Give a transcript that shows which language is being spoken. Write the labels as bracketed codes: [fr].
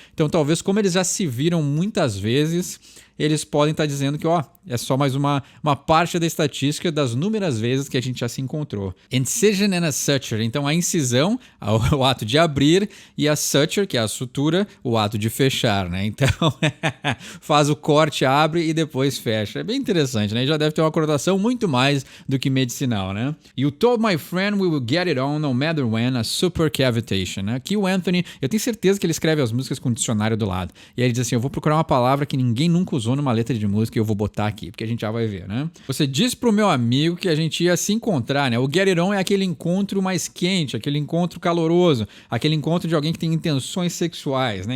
[pt] Então talvez como eles já se viram muitas vezes, eles podem estar dizendo que é só mais uma parte da estatística das inúmeras vezes que a gente já se encontrou. [en] Incision and a suture. [pt] Então a incisão, o ato de abrir, e a suture, que é a sutura, o ato de fechar, né? Então faz o corte, abre e depois fecha. É bem interessante, né? Já deve ter uma conotação muito mais do que medicinal, né? [en] You told my friend we will get it on no matter when, a super cavitation, né? [pt] Aqui o Anthony, eu tenho certeza que ele escreve as músicas com o dicionário do lado. E aí ele diz assim, eu vou procurar uma palavra que ninguém nunca usou numa letra de música e eu vou botar aqui, porque a gente já vai ver, né? Você disse pro meu amigo que a gente ia se encontrar, né? O get it on é aquele encontro mais quente, aquele encontro caloroso, aquele encontro de alguém que tem intenções sexuais, né?